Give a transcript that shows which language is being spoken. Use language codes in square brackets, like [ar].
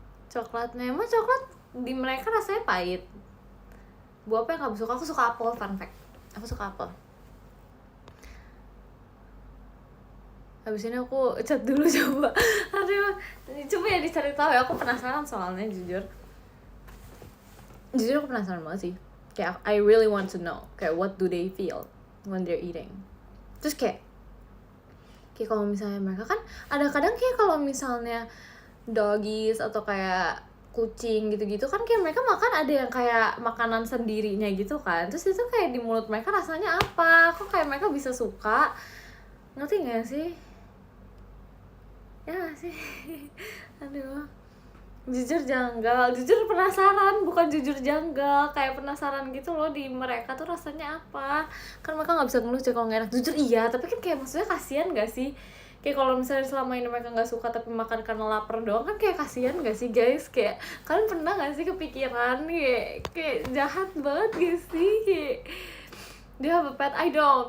[id] Coklatnya, emang coklat di mereka rasanya pahit. Buah apa yang kamu suka? Aku suka apel, fun fact. Aku suka apel. Habis ini aku chat dulu coba. Aduh, coba ya dicari tahu ya, aku penasaran soalnya jujur aku penasaran banget sih. [en] Kayak I really want to know kayak what do they feel when they're eating. [id] Terus kayak kalau misalnya mereka kan ada kadang kayak kalau misalnya doggies atau kayak kucing gitu-gitu kan kayak mereka makan ada yang kayak makanan sendirinya gitu kan, terus itu kayak di mulut mereka rasanya apa, kok kayak mereka bisa suka, ngerti gak sih? Ya gak sih? Aduh, jujur janggal, jujur penasaran, bukan jujur janggal, kayak penasaran gitu loh di mereka tuh rasanya apa. Kan mereka nggak bisa ngeluh kalau nggak enak, jujur iya, tapi kan kayak maksudnya kasihan gak sih? Kayak kalau misalnya selama ini mereka nggak suka tapi makan karena lapar doang kan kayak kasihan gak sih guys? Kayak kalian pernah gak sih kepikiran kayak jahat banget gak sih? Kayak dia [en] have a pet, I don't.